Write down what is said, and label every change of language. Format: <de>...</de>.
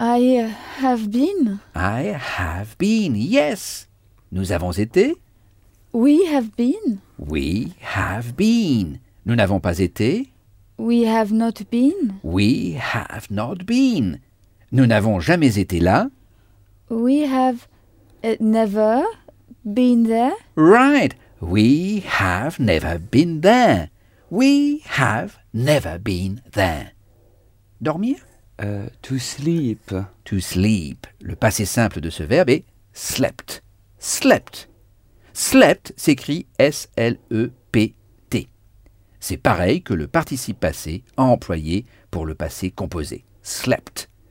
<en>I have been. I have been, yes.</en> <fr>Nous avons été.</fr> <en>We have been. We have been.</en> <fr>Nous n'avons pas été.</fr> <en>We have not been. We have not been.</en> <fr>Nous n'avons jamais été là.</fr> <en>We have never been there. Right. We have never been there. We have never been there.</en> <fr>Dormir?</fr> <en>To sleep. To sleep.</en> <fr>Le passé simple de ce verbe est slept. Slept. Slept s'écrit S-L-E-P-T. C'est pareil que le participe passé employé pour le passé composé. Slept.</fr>